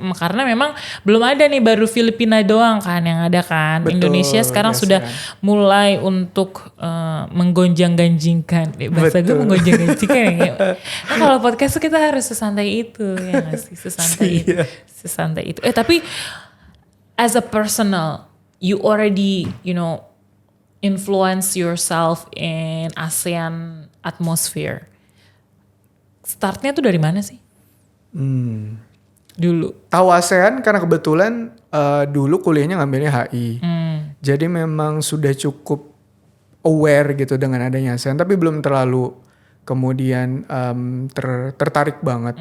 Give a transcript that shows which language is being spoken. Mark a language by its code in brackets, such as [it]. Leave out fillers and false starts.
[id] Karena memang belum ada nih, baru Filipina doang kan yang ada kan. Betul, Indonesia sekarang sudah mulai untuk menggonjang-ganjingkan. Bahasa gue menggonjang-ganjingkan ya. Nah, kalau podcast kita harus sesantai itu ya nggak sih, sesantai itu. Tapi [en] as a personal, you already influence yourself in ASEAN atmosphere. [id] Startnya tuh dari mana sih? Dulu. Tahu ASEAN karena kebetulan dulu kuliahnya ngambilnya HI. Jadi memang sudah cukup aware gitu dengan adanya ASEAN. Tapi belum terlalu kemudian tertarik banget.